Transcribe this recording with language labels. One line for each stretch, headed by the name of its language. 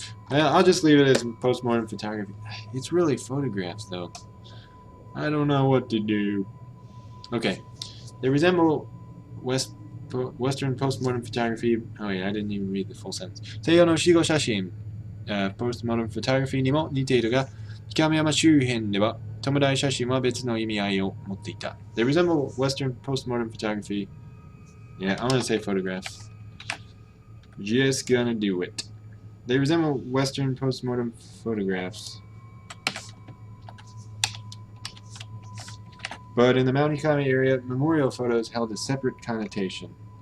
English: Well, I'll just leave it as postmortem photography. It's really photographs, though. I don't know what to do. Okay. They resemble Western postmortem photography. Oh yeah, I didn't even read the full sentence.
Japanese: Seiyou no Shigo Shashin,
English: postmortem photography
Japanese: にも似ているが、北山周辺では弔い写真は別の意味合いを持っていた.
English: They resemble Western postmortem photography. Yeah, I'm gonna say photographs. Just gonna do it. They resemble Western postmortem photographs. But in the Mount Hikami area, memorial photos held a separate connotation.